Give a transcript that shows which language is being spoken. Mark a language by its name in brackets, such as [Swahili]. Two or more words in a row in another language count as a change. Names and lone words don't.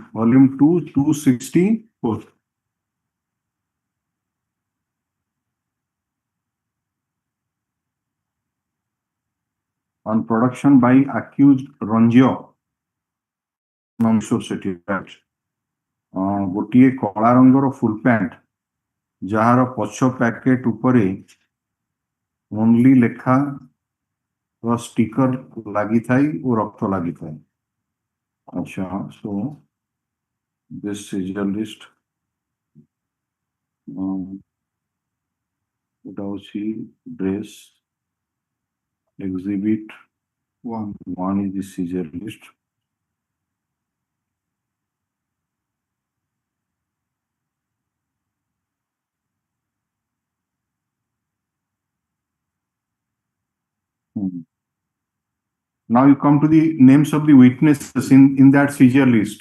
[English] Volume 2, 264. On production by accused Ranjio. Mishra City, right? [Odia] ଗୋଟିଏ କଳା ରଙ୍ଗର [English] full pant [Odia] ଯାହାର ପଛ ପ୍ୟାକେଟ ଉପରେ ଓନ୍ଲି ଲେଖା ବା ଷ୍ଟିକର ଲାଗିଥାଏ ଓ ରକ୍ତ ଲାଗିଥାଏ। ଆଚ୍ଛା, [English] so this serial list [Bangla] এটা হচ্ছে [English] dress exhibit 1 is the serial list. Now you come to the names of the witnesses in that serial list.